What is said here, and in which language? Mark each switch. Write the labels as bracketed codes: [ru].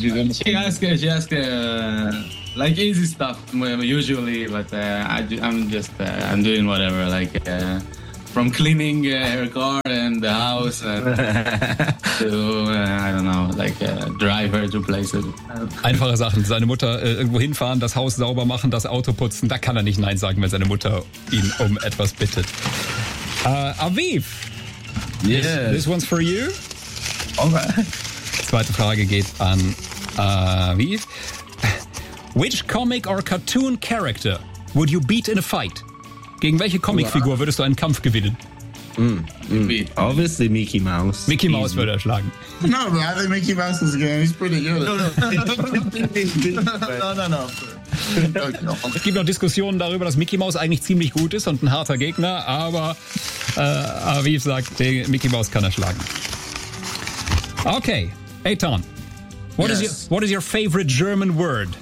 [en] She asked easy stuff usually, but I'm doing whatever, like from cleaning her car and the house and to drive her to places. [de] Einfache Sachen, seine Mutter irgendwo hinfahren, das Haus sauber machen, das Auto putzen, da kann er nicht Nein sagen, wenn seine Mutter ihn um etwas bittet. [en] Aviv, This one's for you. Okay. [de] Zweite Frage geht an Aviv. [en] Which comic or cartoon character would you beat in a fight? [de] Gegen welche Comicfigur würdest du einen Kampf gewinnen? [en] Obviously Mickey Mouse. [de] Mickey Mouse würde er schlagen. [en] No, but I think Mickey Mouse is good. He's pretty good. [de] Es gibt noch Diskussionen darüber, dass Mickey Mouse eigentlich ziemlich gut ist und ein harter Gegner, aber Aviv sagt, den Mickey Mouse kann er schlagen. [en] Okay, Eitan. What is your favorite German word?